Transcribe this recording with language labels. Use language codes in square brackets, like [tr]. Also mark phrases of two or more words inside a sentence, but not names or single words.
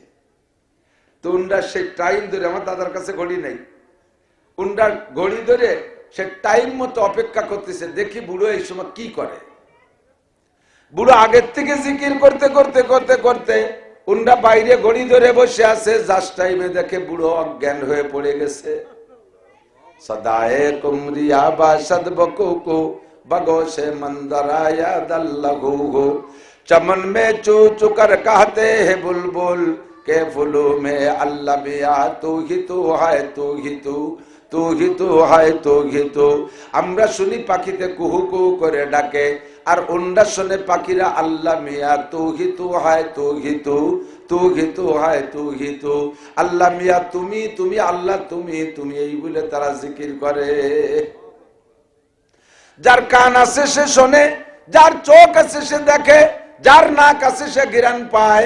[bn] তো উনরা সেই টাইম ধরে আমার দাদার কাছে ঘড়ি নাই উনরা ঘড়ি ধরে সে টাইম মতো অপেক্ষা করতেছে দেখি বুড়ো এই সময় কি করে। বুড়ো আগের থেকে জিকির করতে করতে করতে করতে উনরা বাইরে ঘড়ি ধরে বসে আছে জাস্ট টাইমে দেখে বুড়ো অজ্ঞান হয়ে পড়ে গেছে। [fa] صدای قمریان باشد بکوکو بگوش ما اندر آید الله هو. [ur] چمن میں چو چکر کہتے ہیں بلبل کے پھولوں میں اللہ میاں تو ہی تو ہے تو ہی تو تو ہی تو ہے تو ہی تو. [bn] আমরা শুনি পাখিতে কুহু কুহু করে ডাকে আর ওনরা শুনে পাখিরা আল্লাহ মিয়া [ur] تو ہی تو ہے تو ہی تو تو ہی تو ہے تو ہی تو. [bn] আল্লাহ মিয়া তুমি তুমি আল্লাহ তুমি তুমি এই বলে তারা জিকির করে। যার কান আছে সে শোনে যার চোখ আছে সে দেখে যার নাক আছে সে ঘ্রাণ পায়।